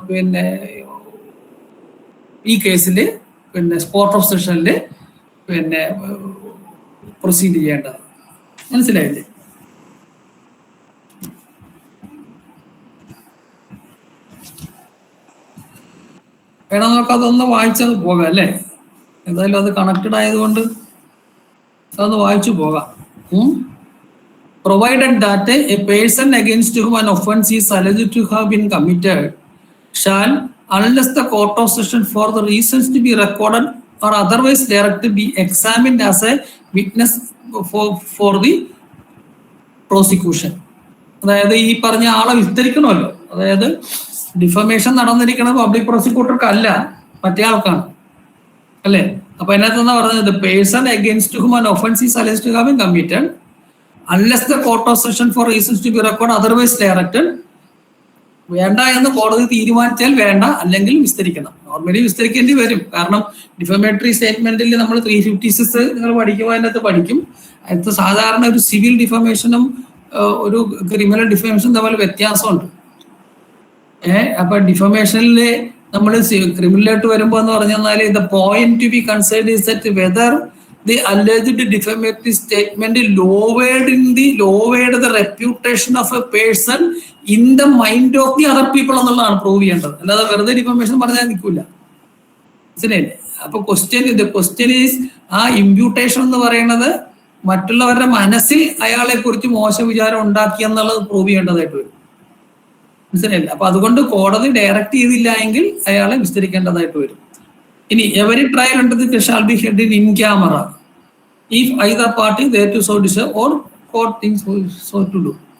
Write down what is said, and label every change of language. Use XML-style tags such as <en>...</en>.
<ml>പിന്നെ ഈ കേസില് പിന്നെ കോർട്ട് ഓഫ് സെഷനില് പിന്നെ പ്രൊസീഡ് ചെയ്യേണ്ടത്. മനസ്സിലായില്ലേ? വേണം നമുക്ക് അതൊന്ന് വായിച്ചത് പോകാം അല്ലേ? എന്തായാലും അത് കണക്റ്റഡ് ആയതുകൊണ്ട് അതൊന്ന് വായിച്ചു പോകാം.</ml> <en>Provided that a person against whom an offence is alleged to have been committed shall, unless the court of session for the reasons to be recorded or otherwise directed, be examined as a witness for the prosecution.</en> <ml>അതായത് ഈ പറഞ്ഞ ആളെ വിസ്തരിക്കണമല്ലോ. അതായത് defamation നടന്നിരിക്കുന്നത് public പ്രോസിക്യൂട്ടർക്ക് അല്ല, മറ്റേ ആൾക്കാണ് അല്ലേ? അപ്പൊ അതിനകത്ത് എന്താ പറഞ്ഞത്?</ml> <en>Person against whom an offence is alleged to have been committed unless the court of session for reasons to be recorded otherwise directed.</en> <ml>വേണ്ട എന്ന് കോടതി തീരുമാനിച്ചാൽ വേണ്ട, അല്ലെങ്കിൽ വിസ്തരിക്കണം. നോർമലി വിസ്തരിക്കേണ്ടി വരും. കാരണം ഡിഫമേറ്ററി സ്റ്റേറ്റ്മെന്റിൽ നമ്മൾ 356 നിങ്ങൾ പഠിക്കുമ്പോൾ അതിനകത്ത് പഠിക്കും. അതിനകത്ത് സാധാരണ ഒരു സിവിൽ ഡിഫമേഷനും ഒരു ക്രിമിനൽ ഡിഫമേഷനും തമ്മിൽ വ്യത്യാസമുണ്ട്.</ml> <en>അപ്പൊ ഡിഫമേഷനില് നമ്മൾ ക്രിമിനലായിട്ട് വരുമ്പോ എന്ന് പറഞ്ഞാൽ the point to be considered is that whether the alleged defamatory statement lowered the reputation of a person in the mind of the other people എന്നുള്ളതാണ് prove ചെയ്യേണ്ടത്.</en> <ml>അല്ലാതെ വെറുതെ ഡിഫമേഷൻ പറഞ്ഞാൽ നിൽക്കില്ല. മനസ്സിലായില്ലേ? അപ്പൊ ക്വസ്റ്റ്യൻ ഈസ് ആ ഇമ്പ്യൂട്ടേഷൻ എന്ന് പറയുന്നത് മറ്റുള്ളവരുടെ മനസ്സിൽ അയാളെ കുറിച്ച് മോശം വിചാരം ഉണ്ടാക്കി എന്നുള്ളത് പ്രൂവ് ചെയ്യേണ്ടതായിട്ട് വരും. മനസ്സിലായില്ല? അപ്പൊ അതുകൊണ്ട് കോടതി ഡയറക്റ്റ് ചെയ്തില്ല എങ്കിൽ അയാളെ വിസ്തരിക്കേണ്ടതായിട്ട് വരും.</ml> <en>ഇനി every trial under the shall be held in camera if either party there to so deserve or court thinks so to do.</en>